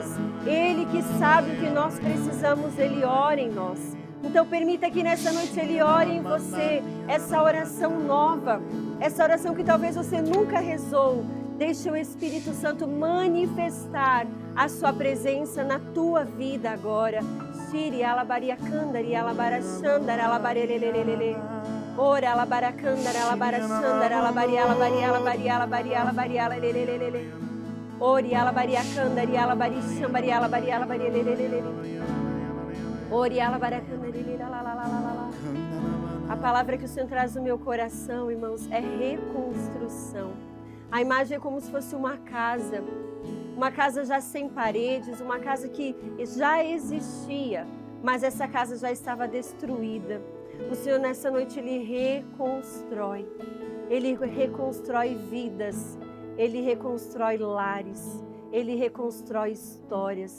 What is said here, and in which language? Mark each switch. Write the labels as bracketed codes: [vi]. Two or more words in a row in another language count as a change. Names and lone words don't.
[pt] Ele que sabe o que nós precisamos, Ele ora em nós. Então permita que nessa noite Ele ore em você, essa oração nova, essa oração que talvez você nunca rezou. Deixe o Espírito Santo manifestar a sua presença na tua vida agora. Shiri alabaria kandari alabara shandara alabarelelelele. Ora alabaracandara alabarachandara alabaria alabaria alabaria alabaria alabaria alelelelele. Ori alabaria kandari alabari shambari alabaria alabaria lelelelele. Ori alabaracandari la la la la la la. A palavra que o Senhor traz no meu coração, irmãos, é reconstrução. A imagem é como se fosse uma casa já sem paredes, uma casa que já existia, mas essa casa já estava destruída. O Senhor nessa noite, Ele reconstrói vidas, Ele reconstrói lares, Ele reconstrói histórias.